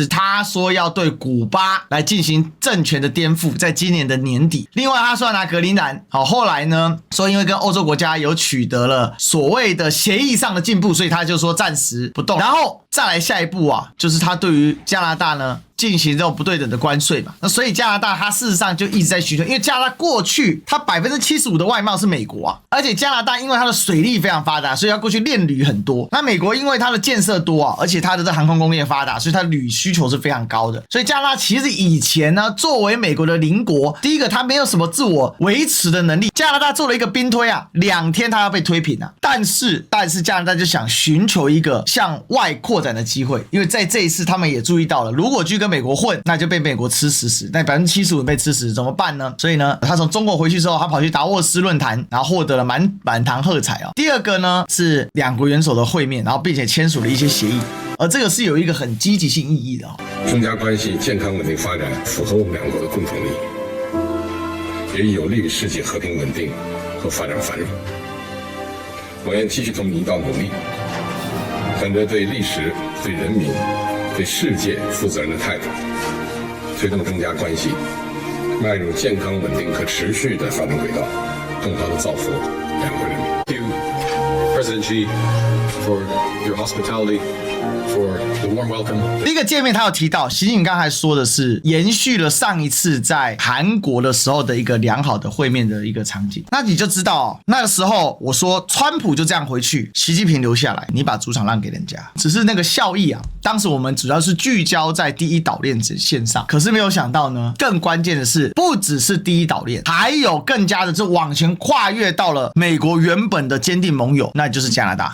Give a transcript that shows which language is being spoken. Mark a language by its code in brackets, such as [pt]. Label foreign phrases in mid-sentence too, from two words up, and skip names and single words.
[zh] 他說要對古巴來進行政權的顛覆，在今年的年底。另外他說要拿格陵蘭後來呢說因為跟歐洲國家有取得了所謂的協議上的進步，所以他就說暫時不動。然後再來下一步就是他對於加拿大呢進行這種不對等的關稅嘛。那所以加拿大它事實上就一直在需求，因為加拿大過去它75%的外貿是美國而且加拿大因為它的水力非常發達，所以它過去鏈旅很多。那美國因為它的建設多而且它的這航空工業發達，所以它的旅需求是非常高的。所以加拿大其實以前呢作為美國的鄰國，第一個它沒有什麼自我維持的能力。加拿大做了一個兵推2天它要被推平但是加拿大就想尋求一個向外擴展的機會，因為在這一次他們也注意到了，如果去跟美國混，那就被美國吃死死，那75%被吃死怎麼辦呢？所以呢他從中國回去之後，他跑去達沃斯論壇，然後獲得了滿堂喝彩第二個呢是兩國元首的會面，然後並且簽署了一些協議，而這個是有一個很積極性意義的中加關係健康穩定發展符合我們兩國的共同利益，也有利於世界和平穩定和發展繁榮。我願繼續同你一道努力，本着對歷史、對人民、對世界負責任的態度，推動中加關係邁入健康穩定可持續的發展軌道，更好地造福兩國人民。 [en] Thank you, President Xi, for your hospitality, for the warm welcome. [zh] 第一個見面他有提到，習近平剛才說的是延續了上一次在韓國的時候的一個良好的會面的一個場景。那你就知道那個時候我說川普就這樣回去，習近平留下來，你把主場讓給人家，只是那個效益當時我們主要是聚焦在第一島鏈線上，可是沒有想到呢，更關鍵的是不只是第一島鏈，還有更加的是往前跨越到了美國原本的堅定盟友，那就是加拿大。